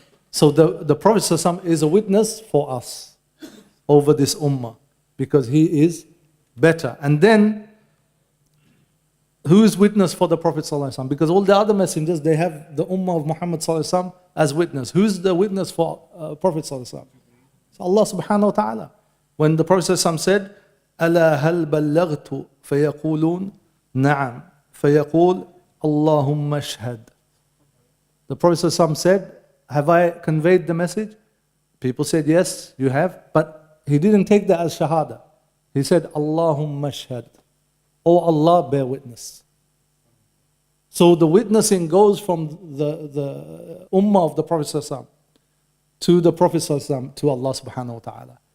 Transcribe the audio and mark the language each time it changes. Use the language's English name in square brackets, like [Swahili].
[English] So the Prophet ﷺ is a witness for us over this ummah, because he is better. And then, who is witness for the Prophet ﷺ? Because all the other messengers, they have the ummah of Muhammad ﷺ as witness. Who's the witness for Prophet ﷺ? It's Allah subhanahu wa ta'ala. When the Prophet ﷺ said, [Arabic] ألا هل بلغت فيقولون نعم فيقول اللهم اشهد. [English] The Prophet ﷺ said, have I conveyed the message? People said, yes, you have. But he didn't take that as shahada. He said, Allahumma ashhad. Oh Allah, bear witness. So the witnessing goes from the ummah of the Prophet ﷺ to the Prophet ﷺ to Allah subhanahu wa ta'ala.